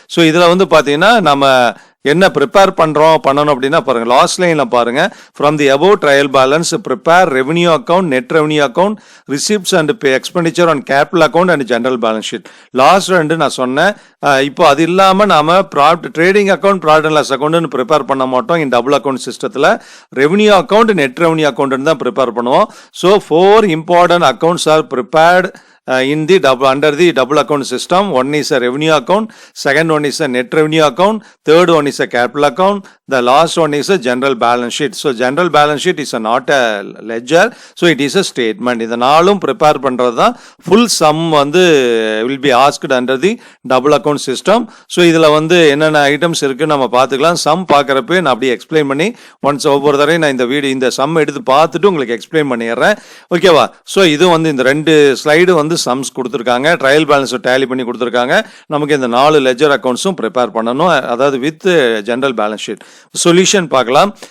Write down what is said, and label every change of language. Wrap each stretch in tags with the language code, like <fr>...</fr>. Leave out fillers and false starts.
<ta>So இதில் பார்த்தீங்கன்னா நம்ம என்ன ப்ரிப்பேர் பண்ணணும் அப்படின்னா பாருங்கள், லாஸ்ட் லைனில் பாருங்கள்,</ta> <en>From the above trial balance prepare revenue account, net revenue account, receipts and expenditure on capital account and general balance sheet.</en> <ta>Last ரெண்டு நான் சொன்னேன். இப்போ அது இல்லாமல் நாம் trading account, profit and loss அக்கௌண்ட்னு prepare பண்ண மாட்டோம். இந்த டபுள் அக்கௌண்ட் சிஸ்டத்தில் ரெவன்யூ அக்கௌண்ட், நெட் ரெவன்யூ அக்கௌண்ட்னு தான் ப்ரிப்பேர் பண்ணுவோம்.</ta> <en>So 4 important accounts are prepared under the double account system. One is a revenue account, second one is a net revenue account, third one is a capital account, the last one is a general balance sheet. So general balance sheet is not a ledger, so it is a statement.</en> <ta>இத நாளும் prepare பண்ணுறது தான் full some</ta> <en>will be asked under the double account system.</en> <ta>So இதில் என்னென்ன items இருக்குது நம்ம பார்த்துக்கலாம். Some பார்க்குறப்ப நான் அப்படியே எக்ஸ்பிளைன் பண்ணி ஒன்ஸ் ஒவ்வொரு தடவை நான் இந்த சம் எடுத்து பார்த்துட்டு உங்களுக்கு எக்ஸ்பிளைன் பண்ணிடுறேன். ஓகேவா? ஸோ இது இந்த ரெண்டு ஸ்லைடு சம்ஸ் கொடுத்துருக்காங்க, ட்ரையல் பேலன்ஸை டேலி பண்ணி கொடுத்துருக்காங்க. நமக்கு இந்த 4 லெஜர் அக்கௌண்ட்ஸும் ப்ரிப்பேர் பண்ணணும், அதாவது with general balance sheet. Solution பார்க்கலாம்.</ta>